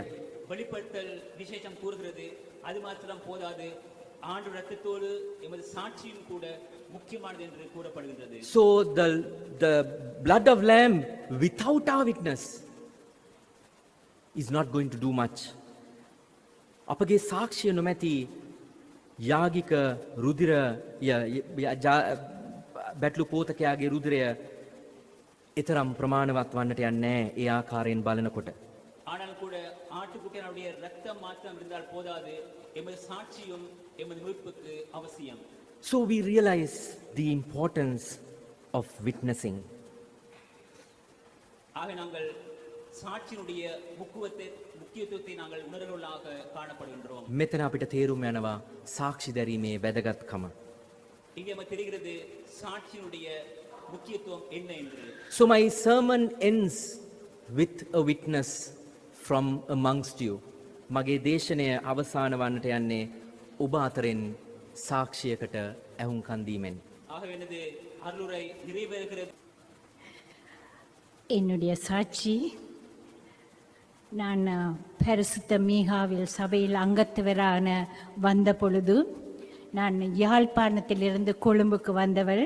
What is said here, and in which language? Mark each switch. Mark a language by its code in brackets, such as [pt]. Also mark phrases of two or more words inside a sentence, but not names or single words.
[ta] வெளிப்படுத்தல் விசேஷம் கூறுகிறது, அது மாத்திரம் போதாது, ஆண்டு இரத்தத்தோடு எமது சாட்சியும் கூட முக்கியமானது என்று கூறப்படுகின்றது. [en] So the blood of lamb without our witness is not going to do much. [si] අපගේ සාක්ෂිය නොමැති යාගික රුධිර බැටළු පෝතකයාගේ රුධිරය එතරම් ප්‍රමාණවත් වන්නට යන්නේ නැහැ ඒ ආකාරයෙන් බලනකොට. [ta] ஆனால் கூட ஆட்டுக்குட்டியினுடைய ரத்தம் மாத்திரம் இருந்தால் போதாது, எமது சாட்சியும் எமது மீட்புக்கு அவசியம். [en] So we realize the importance of witnessing. [ta] ஆக நாங்கள் சாட்சியினுடைய முக்கியத்துவத்தை நாங்கள் உணர்வுகளாக காணப்படுகின்றோம். [si] මෙතන අපිට තේරුම් යනවා සාක්ෂි දැරීමේ වැදගත්කම. [ta] இங்கே நமக்கு தெரிகிறது சாட்சியினுடைய முக்கியத்துவம் என்ன என்று. [en] So my sermon ends with a witness from amongst you. [si] මගේ දේශනය අවසාන වන්නට යන්නේ ඔබ අතරින් සාක්ෂියකට ඇහුම්කන් දීමෙන්. [ta] ஆகவே எனது அருளுரை நிறைவேறுகிறது. என்னுடைய சாட்சி, நான் பரிசுத்த மீகாவில் சபையில் அங்கத்தவரான வந்த பொழுது, நான் யாழ்ப்பாணத்திலிருந்து கொழும்புக்கு வந்தவள்.